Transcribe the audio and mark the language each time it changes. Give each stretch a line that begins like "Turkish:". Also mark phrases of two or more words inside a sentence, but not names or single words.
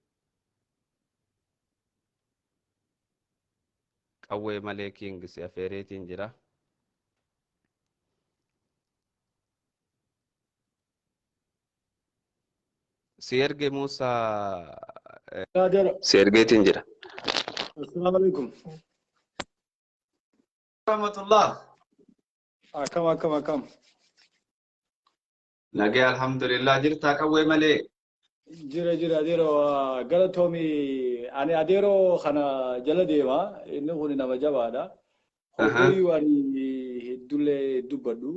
Oromo: Qawwee malee king si afeereetiin jira. Si erge Musaa si ergeetiin jira.
Arabic: السلام عليكم.
Oromo: Rahmatullah. Akam. Nagee alhamdulillah jirtaa qawwee malee. Jira adeero galatomi ani adeero kana jala deema inni kun nama jabaadha. Hoggoyyuu ani hedduullee dubbadhu.